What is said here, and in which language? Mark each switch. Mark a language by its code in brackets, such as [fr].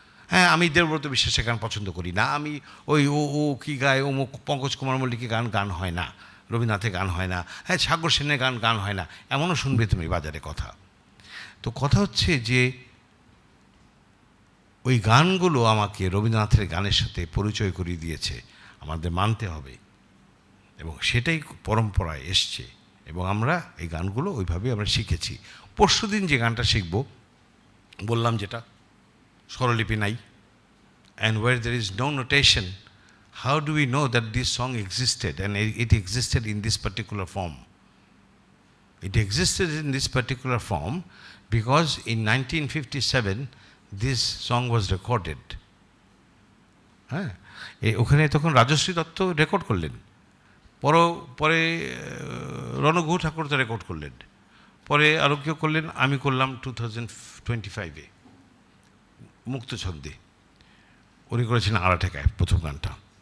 [bn] হ্যাঁ, আমি দেবব্রত বিশ্বাসের গান পছন্দ করি না, আমি ওই ও কী গায়, ও পঙ্কজ কুমার মল্লিকের গান হয় না, রবীন্দ্রনাথের গান হয় না, হ্যাঁ সাগর সেনের গান হয় না, এমনও শুনবে তুমি বাজারে কথা। তো কথা হচ্ছে যে ওই গানগুলো আমাকে রবীন্দ্রনাথের গানের সাথে পরিচয় করিয়ে দিয়েছে, আমাদের মানতে হবে, এবং সেটাই পরম্পরায় এসছে এবং আমরা এই গানগুলো ওইভাবেই আমরা শিখেছি। পরশুদিন যে গানটা শিখব বললাম, যেটা স্বরলিপি নাই, [en] and where there is no notation, how do we know that this song existed and it existed in this particular form? It existed in this particular form because in 1957 this song was recorded. [bn] হ্যাঁ, ওখানে তখন Rajshri Dutta record করলেন, পরে রণগুহ ঠাকুর তো record করলেন, পরে আরও কেউ করলেন, আমি করলাম 2025-এ মুক্ত ছন্দে, উনি করেছেন আড়া ঠেকায় প্রথম গানটা।